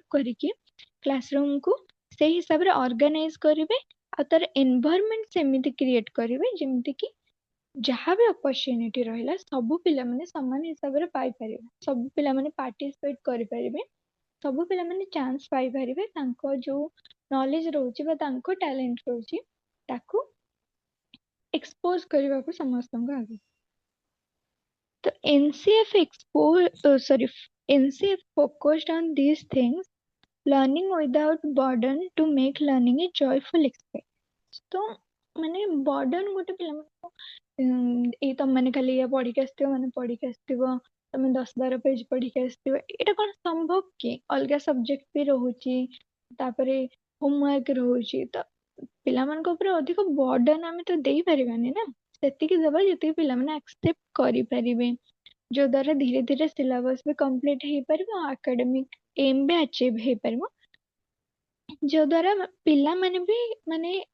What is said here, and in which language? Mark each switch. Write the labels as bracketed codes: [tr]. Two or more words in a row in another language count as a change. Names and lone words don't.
[or] କରିକି କ୍ଲାସରୁମକୁ ସେଇ ହିସାବରେ ଅର୍ଗାନାଇଜ କରିବେ ଆଉ ତାର ଏନଭାୟରମେଣ୍ଟ ସେମିତି କ୍ରିଏଟ କରିବେ ଯେମିତି କି ଯାହା ବି ଅପରଚ୍ୟୁନିଟି ରହିଲା ସବୁ ପିଲାମାନେ ସମାନ ହିସାବରେ ପାଇପାରିବେ ସବୁ ପିଲାମାନେ ପାର୍ଟିସିପେଟ କରିପାରିବେ ସବୁ ପିଲାମାନେ ଚାନ୍ସ ପାଇପାରିବେ ତାଙ୍କ ଯୋଉ ନଲେଜ ରହୁଛି ବା ତାଙ୍କ ଟ୍ୟାଲେଣ୍ଟ ରହୁଛି ତାକୁ ଏକ୍ସପୋଜ କରିବାକୁ ସମସ୍ତଙ୍କ ଆଗରେ ତ [en] NCF focused on these things learning without burden to make learning a joyful experience [or] ତ ମାନେ ବର୍ଡନ ଗୋଟେ ପିଲାମାନଙ୍କୁ ଏଇ ତମମାନେ ଖାଲି ଇଏ ପଢିକି ଆସିଥିବ ମାନେ ପଢିକି ଆସିଥିବ ତମେ 10-12 ପେଜ ପଢିକି ଆସିଥିବ ଏଇଟା କଣ ସମ୍ଭବ କି ଅଲଗା ସବଜେକ୍ଟ ବି ରହୁଛି ତାପରେ ହୋମୱାର୍କ ରହୁଛି ତ ପିଲାମାନଙ୍କ ଉପରେ ଅଧିକ ବର୍ଡନ ଆମେ ତ ଦେଇପାରିବାନି ନା ସେତିକି ଦେବା ଯେତିକି ପିଲାମାନେ ଆକ୍ସେପ୍ଟ କରିପାରିବେ ଯୋଉ ଦ୍ୱାରା ଧୀରେ ଧୀରେ ସିଲାବସ ବି କମ୍ପ୍ଲିଟ ହେଇପାରିବ [en] academic aim [or] ବି ଆଚିଭ୍ ହେଇପାରିବ ଯୋଉ ଦ୍ୱାରା ପିଲାମାନେ ବି ମାନେ